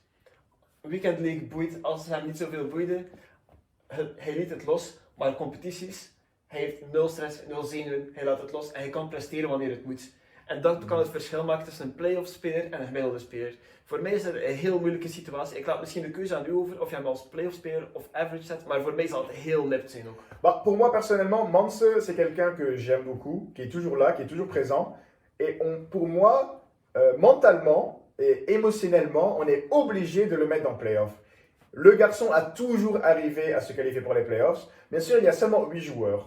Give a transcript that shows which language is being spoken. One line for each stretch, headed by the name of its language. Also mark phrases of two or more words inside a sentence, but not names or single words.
Dutch: Weekend League boeit, als het hem niet zoveel boeide, hij liet het los, maar competities, hij heeft nul stress, nul zenuwen, hij laat het los en hij kan presteren wanneer het moet. En dat kan het verschil maken tussen een play-off speler en een gemiddelde speler. Voor mij is dat een heel moeilijke situatie. Ik laat misschien de keuze aan u over of je hem als play-off speler of average zet, maar voor mij zal het heel nipt zijn ook.
French: Bah, pour moi personnellement, Manse c'est quelqu'un que j'aime beaucoup, qui est toujours là, qui est toujours présent. Et pour moi, mentalement et émotionnellement, on est obligé de le mettre en play-off. Le garçon a toujours arrivé à se qualifier pour les playoffs. Bien sûr, il y a seulement 8 joueurs.